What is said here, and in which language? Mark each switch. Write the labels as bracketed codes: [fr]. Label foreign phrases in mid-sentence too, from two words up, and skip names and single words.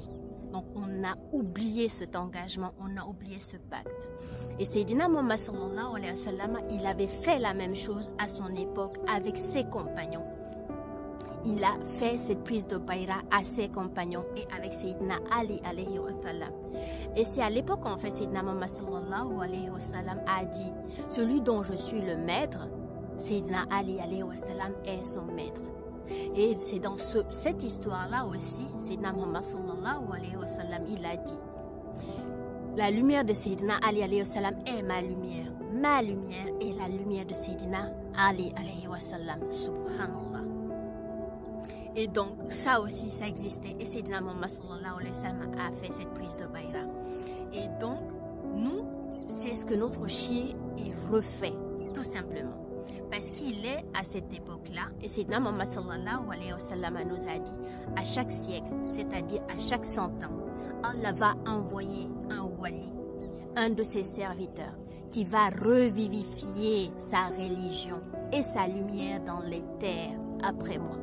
[fr] Donc on a oublié cet engagement, on a oublié ce pacte. Et Sayyidina Muhammad [ar] صلى الله عليه وسلم, [fr] il avait fait la même chose à son époque avec ses compagnons. Il a fait cette prise de bayra à ses compagnons et avec Sayyidina Ali [ar] عليه وسلم. [fr] Et c'est à l'époque en fait Sayyidina Muhammad [ar] صلى الله عليه وسلم [fr] a dit: celui dont je suis le maître, Sayyidina Ali [ar] عليه وسلم [fr] est son maître. Et c'est dans cette histoire-là aussi, Sayyidina Muhammad [ar] صلى الله عليه وسلم, [fr] il a dit: la lumière de Sayyidina Ali [ar] عليه وسلم [fr] est ma lumière est la lumière de Sayyidina Ali [ar] عليه وسلم. [fr] Subhanallah. Et donc, ça aussi, ça existait. Et Sayyidina Muhammad [ar] صلى الله عليه وسلم [fr] a fait cette prise de bayra. Et donc, nous, c'est ce que notre chier est refait, tout simplement. Parce qu'il est à cette époque-là, et Sayyidina Muhammad [ar] صلى الله عليه وسلم [fr] nous a dit, à chaque siècle, c'est-à-dire à chaque 100 ans, Allah va envoyer un wali, un de ses serviteurs, qui va revivifier sa religion et sa lumière dans les terres après moi.